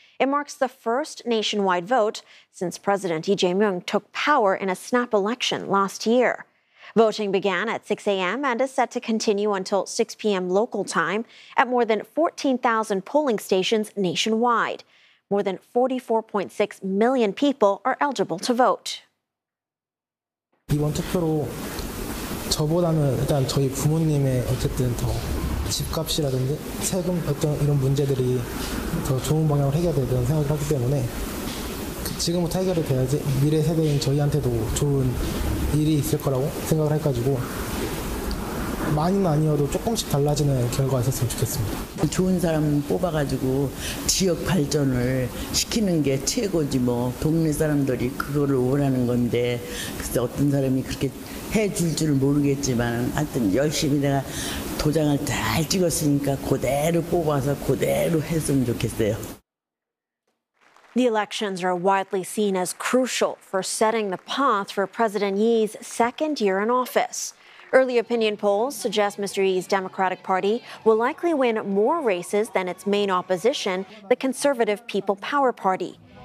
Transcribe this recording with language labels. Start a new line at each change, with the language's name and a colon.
English: It marks the first nationwide vote since President Lee Jae-myung took power in a snap election last year. Voting began at 6 a.m. and is set to continue until 6 p.m. local time at more than 14,000 polling stations nationwide. More than 44.6 million people are eligible to vote.
Korean: 이번 투표로 저보다는 일단 저희 부모님의 어쨌든 더 집값이라든지 세금 어떤 이런 문제들이 더 좋은 방향으로 해결되는 생각을 하기 때문에 지금부터 해결이 돼야지 미래 세대인 저희한테도 좋은 일이 있을 거라고 생각을 해가지고 많이는 아니어도 조금씩 달라지는 결과가 있었으면 좋겠습니다. 좋은 사람 뽑아가지고 지역 발전을 시키는 게 최고지 뭐 동네 사람들이 그거를 원하는 건데 그래서 어떤 사람이 그렇게 해줄 줄 모르겠지만 하여튼 열심히 내가 도장을 잘 찍었으니까 그대로 뽑아서 그대로 했으면 좋겠어요.
English: The elections are widely seen as crucial for setting the path for President Yi's second year in office. Early opinion polls suggest Mr. Yi's Democratic Party will likely win more races than its main opposition, the Conservative People Power Party.